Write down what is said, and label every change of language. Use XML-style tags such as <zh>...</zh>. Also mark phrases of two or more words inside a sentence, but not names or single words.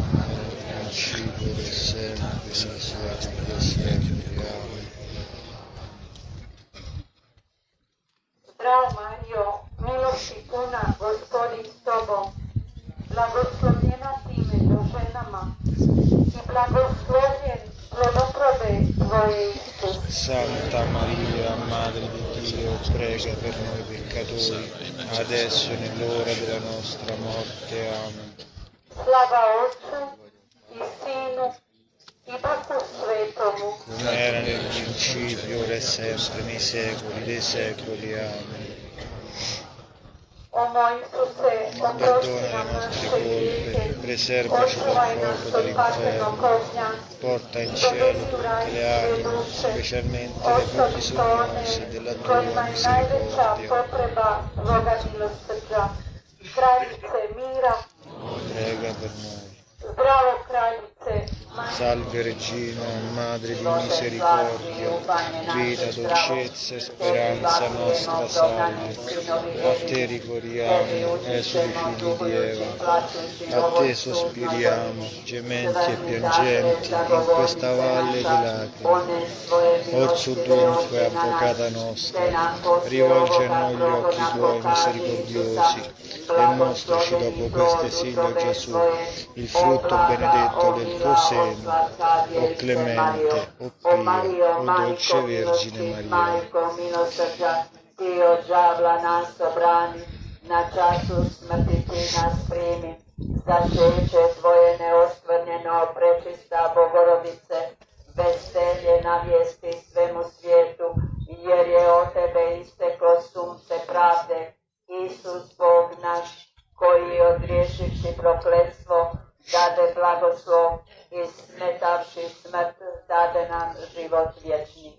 <hr>Zdravo Marijo, milosti puna, Gospodin s tobom, blagoslovljena ti među ženama i blagoslovljen plod utrobe tvoje Isus.</hr> <it>Santa Maria, Madre di Dio, prega per noi peccatori, adesso e nell'ora della nostra morte. Amen.</it> <hr>Slava Otcu i Sinu i Duhu Svetomu.</hr> <it>Come era nel principio, ora e sempre, nei secoli dei secoli. Amen.</it> <hr>O moj Isuse, oprosti nam naše grijehe,</hr> <it>preservaci dal</it> <hr>očuvaj nas</hr> <it>fuoco</it> <hr>od patrenog</hr> <it>dell'inferno,</it> <hr>ognja,</hr> <it>porta in cielo tutte le anime, specialmente le più bisognose della tua</it> <hr>kojima je najveća</hr> <it>misericordia.</it> <hr>potreba Boga milosrđa. Kraljice mira,</hr> <it>Prega per noi.</it> <hr>zdravo kraljice,</hr> <it>Salve Regina, Madre di misericordia, vita, dolcezza e speranza nostra, salve. A te ricorriamo, esuli figli di Eva, a te sospiriamo, gementi e piangenti, in questa valle di lacrime. Orso dunque, avvocata nostra, rivolge a noi gli occhi tuoi misericordiosi e mostraci dopo questo esilio Gesù, il frutto benedetto del tuo seno, o clemente, o pio, o dolce Vergine Maria.</it> <hr>Majko milosrđa, ti od đavla nas obrani, na času smrti ti nas primi. Začeće tvoje neoskvrnjeno, prečista Bogorodice, veselje navijesti svemu svijetu, jer je od tebe isteklo sunce pravde, Isus Bog naš, koji odriješivši prokletstvo, dade blagoslov i smetavši smrt, dade nam život vječni.</hr>